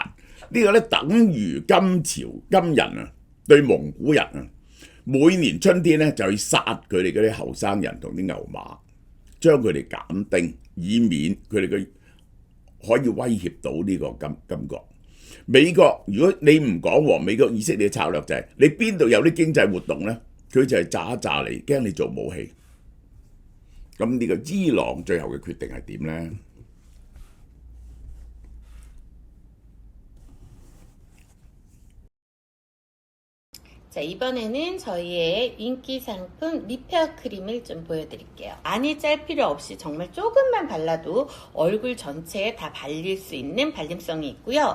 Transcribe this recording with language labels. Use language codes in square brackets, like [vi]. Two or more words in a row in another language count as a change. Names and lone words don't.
[yue] 呢個咧等於金朝金人啊對蒙古人啊，每年春天咧就去殺佢哋嗰啲後生人同啲牛馬，將佢哋減丁，以免佢哋嘅可以威脅到呢個金國。美國如果你唔講和美國以色列嘅策略就係、你邊度有啲經濟活動咧，佢就係炸一炸你，驚你做武器。咁呢個伊朗最後嘅決定係點咧？ [ko] 자, 이번에는 저희의 인기 상품 리페어 크림을 좀 보여드릴게요. 많이 짤 필요 없이 정말 조금만 발라도 얼굴 전체에 다 발릴 수 있는 발림성이 있고요.